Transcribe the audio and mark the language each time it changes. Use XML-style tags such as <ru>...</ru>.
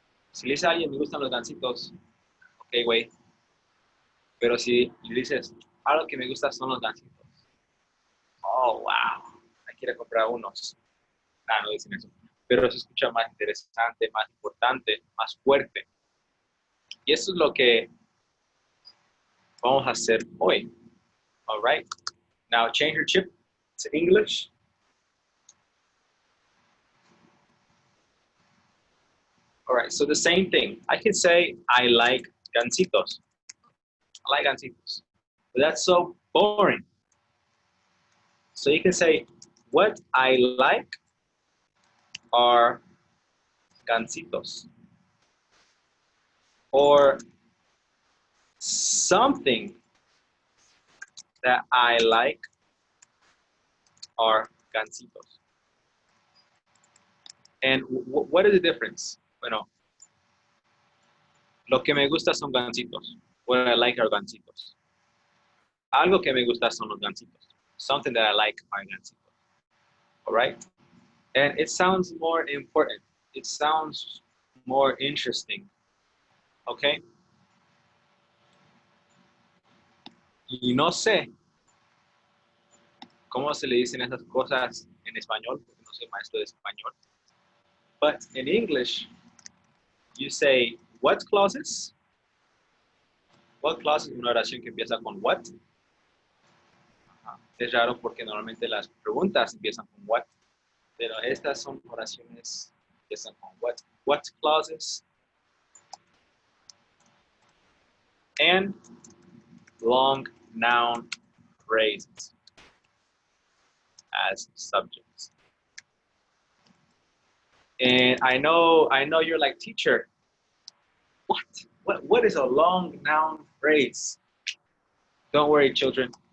<es>Si le dices a alguien, me gustan los gansitos, ok, güey. Pero si le dices, algo que me gusta son los gansitos. Oh, wow. Me quiere comprar unos. No dicen eso. Pero se escucha más interesante, más importante, más fuerte. Y eso es lo que vamos a hacer hoy.</es> <en>All right. Now change your chip to English. All right, so the same thing. I can say, I like gansitos. I like gansitos. But that's so boring. So you can say, what I like are gansitos. Or something that I like are gansitos. And what is the difference?</en> <es>Bueno, lo que me gusta son gansitos.</es> <en>What I like are gansitos.</en> <es>Algo que me gusta son los gansitos.</es> <en>Something that I like are gansitos. All right? And it sounds more important. It sounds more interesting. Okay?</en> <es>Y no sé cómo se le dicen esas cosas en español, porque no soy maestro de español.</es> <en>But in English, you say, what clauses?</en> <es>What clause es una oración que empieza con what? Es raro porque normalmente las preguntas empiezan con what, pero estas son oraciones que empiezan con what.</es> <en>What clauses? And long noun phrases as subjects. And I know you're like, teacher, what is a long noun phrase? Don't worry, children.</en>